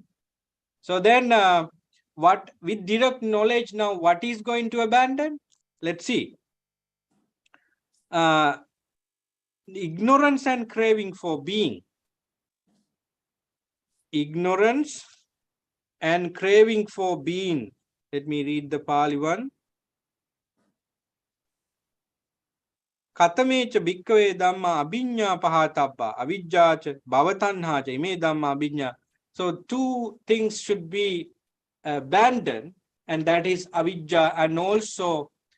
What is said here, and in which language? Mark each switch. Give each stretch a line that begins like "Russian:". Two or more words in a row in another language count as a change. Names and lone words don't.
English: So then what with direct knowledge now, what is going to abandon? Let's see. Ignorance and craving for being. Ignorance and craving for being. Let me read the Pali one.
Pali: Katamecha bhikkave dhamma abhinya pahatabba avijjacha bhavatanhacha ime dhamma abhinya.
English: So two things should be abandoned, and that is avijja and also